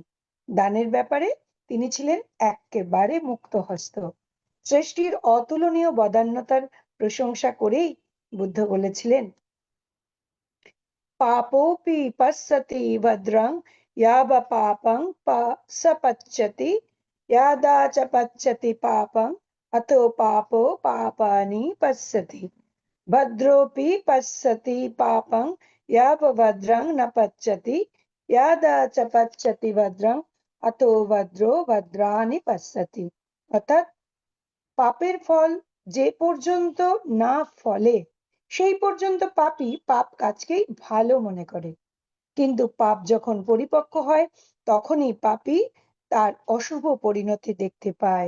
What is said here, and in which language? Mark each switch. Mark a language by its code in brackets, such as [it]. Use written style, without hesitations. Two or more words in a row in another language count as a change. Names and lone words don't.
[bn] দানের ব্যাপারে তিনি ছিলেন একেবারে মুক্তহস্ত। সৃষ্টির অতুলনীয় বদান্যতার প্রশংসা করেই বুদ্ধ বলেছিলেন, [pi] পাপোপি পশ্যতি ভদ্রং ইয়াবা পাপং সপচ্যতি यादा च पच्यति पापं अतो पापो पापानि पश्यति भद्रोऽपि पश्यति पापं याव भद्रं न पच्यति यादा च पच्यति भद्रं अतो भद्रो भद्राणि पश्यति। [bn] অর্থাৎ পাপের ফল যে পর্যন্ত না ফলে সেই পর্যন্ত পাপী পাপ কাজকেই ভালো মনে করে, কিন্তু পাপ যখন পরিপক্ক হয় তখনই পাপী তার অশুভ পরিণতি দেখতে পায়।